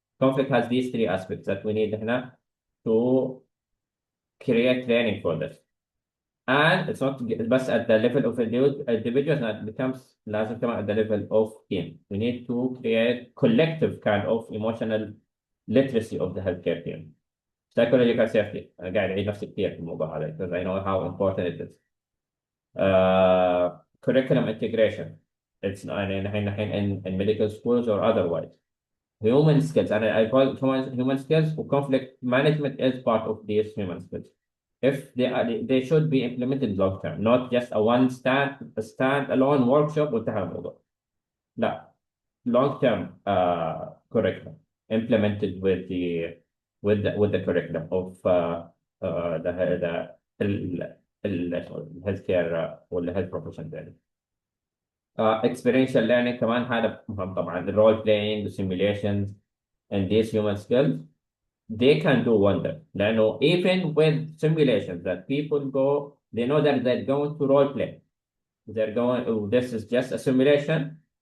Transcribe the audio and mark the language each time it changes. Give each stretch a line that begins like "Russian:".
English: Conflict has these three aspects that we need
Arabic: هنا
English: to create training for this. And it's not just at the level of individuals, it becomes
Arabic: لازم كمان
English: at the level of team. We need to create collective kind of emotional literacy of the healthcare team. Psychological safety.
Arabic: أنا قاعد أعيد نفسي كثير في الموضوع هذا
English: because I know how important it is. Curriculum integration. It's in medical schools or otherwise. Human skills, and I call it human skills. Conflict management is part of these human skills. If they should be implemented long term, not just a stand-alone workshop
Arabic: وانتهى الموضوع. لا,
English: long term curriculum implemented with the curriculum of the healthcare or the health profession
Arabic: يعني.
English: Experiential learning
Arabic: كمان هذا مهم طبعا.
English: The role playing, the simulations, and these human skills, they can do wonder.
Arabic: لأنه
English: even with simulations that people go, they know that they're going to role play. They're going, oh, this is just a simulation.